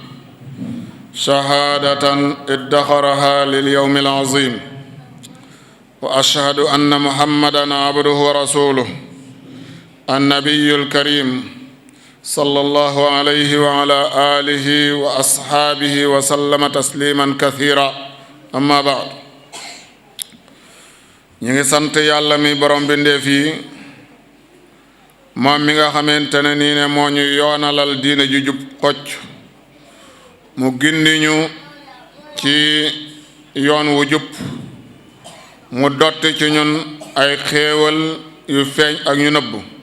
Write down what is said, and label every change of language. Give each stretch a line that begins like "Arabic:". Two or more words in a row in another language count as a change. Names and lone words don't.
Arabic: شهادة ادخرها لليوم العظيم وأشهد أن محمدا عبده ورسوله النبي الكريم صلى الله عليه وعلى آله وأصحابه وسلم تسليما كثيرا أما بعد
Wolof: ñu ngi sant yàlla mi borom bindeef yi moom mi nga xamante ne nii ne moo ñu yoonalal diine ju jub xocc mu gindi ñu ci yoon wu jub mu dotti ci ñun ay xéewal yu feeñ ak ñu nëbb